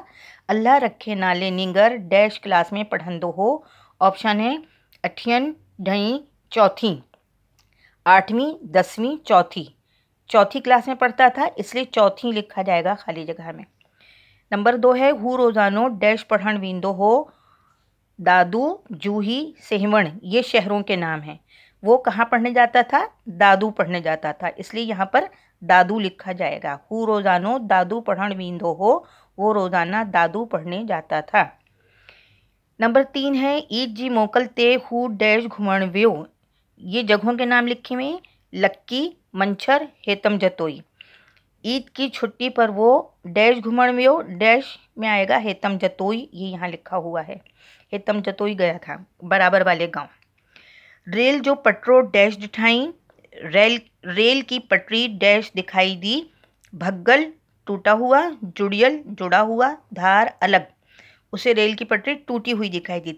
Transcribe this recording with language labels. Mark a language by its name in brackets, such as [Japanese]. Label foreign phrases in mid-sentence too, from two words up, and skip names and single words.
[Sindhi] अल्लाह रखे नाले नींगर डैश क्लास में पढ़ंदो हो। ऑप्शन है अठियन ढई चौथी, 8वीं 10वीं चौथी। [Urdu] چوتھی کلاس میں پڑھتا تھا اس لیے چوتھی لکھا جائے گا خالی جگہ میں. نمبر 2 ہے, [Sindhi] हू रोज़ानो डैश पढ़ण वींदो हो। [Urdu] दादू जूही सेहवण, یہ شہروں کے نام ہیں. وہ کہاں پڑھنے جاتا تھا، دادو پڑھنے جاتا تھا، اس لیے یہاں پر دادو لکھا جائے گا. [Sindhi] हू रोज़ानो दादू पढ़ण वींदो हो, [Urdu] وہ روزانہ دادو پڑھنے جاتا تھا. نمبر 3 ہے, [Sindhi] ईद जी मोकल ते हू डैश घुमण वियो। [Urdu] یہ جگہوں کے نام لکھے ہوئے ہیں. लक्की मंछर हेतम जतोई। عید کی چھٹی پر وہ ڈیش [Sindhi] घुमण वियो, [Urdu] ڈیش میں آئے گا ہیتم جتوئی، یہ یہاں لکھا ہوا ہے. ہیتم جتوئی گیا تھا برابر والے گاؤں. [Sindhi] रेल जो पटरो डैश दिखाई, [Urdu] ریل کی پٹری ڈیش دکھائی دی. بھگل ٹوٹا ہوا، جڑیل جڑا ہوا، دھار الگ، اسے ریل کی پٹری ٹوٹی ہوئی دکھائی دی تھی.